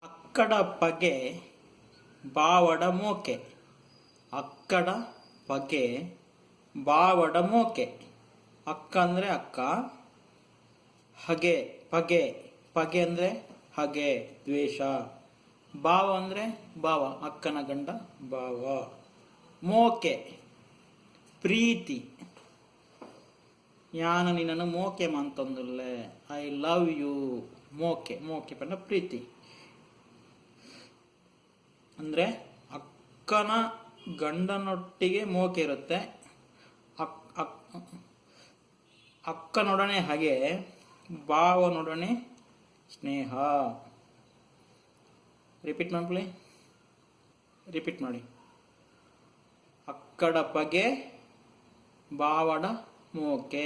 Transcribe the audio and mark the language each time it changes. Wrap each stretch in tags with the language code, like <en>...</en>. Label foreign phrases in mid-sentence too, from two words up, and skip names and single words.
<tcy>ಅಕ್ಕಡ ಪಗೆ ಬಾವಡ ಮೋಕೆ. ಅಕ್ಕಡ ಪಗೆ ಬಾವಡ ಮೋಕೆ.</tcy> <kn>ಅಕ್ಕ ಅಂದರೆ ಅಕ್ಕ, ಹಗೆ ಪಗೆ, ಪಗೆ ಅಂದರೆ ಹಗೆ ದ್ವೇಷ, ಭಾವ ಅಂದರೆ ಭಾವ, ಅಕ್ಕನ ಗಂಡ ಭಾವ. ಮೋಕೆ ಪ್ರೀತಿ.</kn> <tcy>ಯಾನ ನಿನ್ನನ್ನು ಮೋಕೆ ಮಂತಂದುಲ್ಲೆ,</tcy> <en>I love you.</en> <kn>ಮೋಕೆ,</kn> <tcy>ಮೋಕೆ ಪಂಡ</tcy> <kn>ಪ್ರೀತಿ ಅಂದ್ರೆ ಅಕ್ಕನ ಗಂಡನೊಟ್ಟಿಗೆ ಮೋಕೆ ಇರುತ್ತೆ. ಅಕ್ಕನೊಡನೆ ಹಾಗೆ, ಭಾವನೊಡನೆ ಸ್ನೇಹ. ರಿಪೀಟ್ ಮಾಡಿ, ರಿಪೀಟ್ ಮಾಡಿ.</kn> <tcy>ಅಕ್ಕಡ ಪಗೆ ಬಾವಡ ಮೋಕೆ.</tcy>